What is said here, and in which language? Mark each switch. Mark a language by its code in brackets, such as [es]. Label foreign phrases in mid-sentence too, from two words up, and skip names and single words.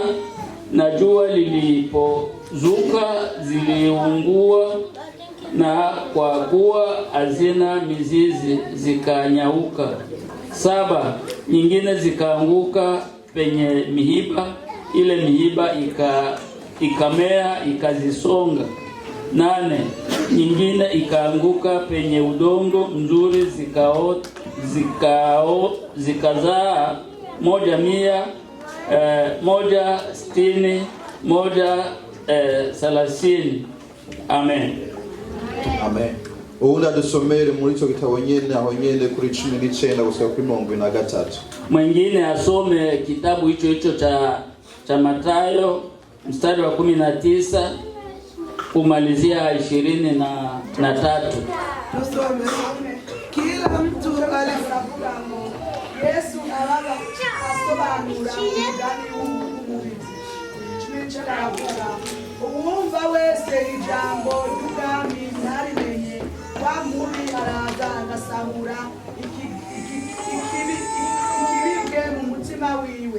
[sw] Na jua lilipozuka ziliungua, na kwa kuwa hazina mizizi zikanyauka. 7. Nyingine zikaanguka penye miiba, ile miiba ikamea ikazisonga. 8. Nyingine ikaanguka penye udongo mzuri zikazaa 100, 60, 30. Amen. Amen. [rn] Uunda dusomere muri cyo gitabo nyene aho nyene kuri 19 gusa kuri 23. [sw] Mwingine asome kitabu hicho cha Mathayo mstari wa 19 kumalizia 23. Tusome. Kila mtu alifahamu [rn] Yesu abaga asobanura umugani w'umubibyi. Aravuga uwumva wese ijambo ry'ubwami ntarimenye wa mubi araza agasahura ikibibwe mu mutima wiwe.